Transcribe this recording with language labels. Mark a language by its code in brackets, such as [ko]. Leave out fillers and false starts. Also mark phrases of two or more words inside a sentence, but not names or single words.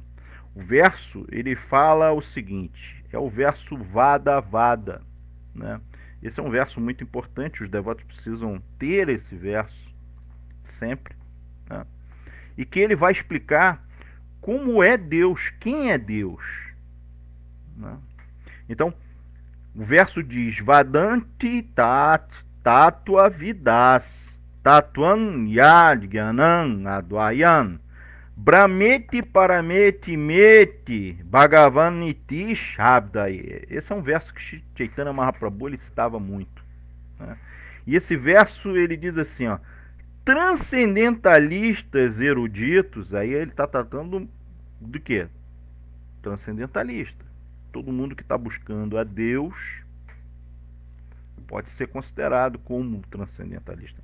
[pt] O verso, ele fala o seguinte, é o verso Vada Vada, né? Esse é um verso muito importante, os devotos precisam ter esse verso sempre, né? E que ele vai explicar como é Deus, quem é Deus, né? Então, o verso diz: [sa] वदन्ति तत्त्व विदस् तत्त्वं यज्ज्ञानम् अद्वयम् ब्रह्मेति परमेति मेति भगवानिति शब्दै. [pt] Esse é um verso que Chaitanya Mahaprabhu ele citava muito, né? E esse verso ele diz assim, ó, transcendentalistas eruditos, aí ele está tratando do quê? Transcendentalista. Todo mundo que está buscando a Deus pode ser considerado como transcendentalista.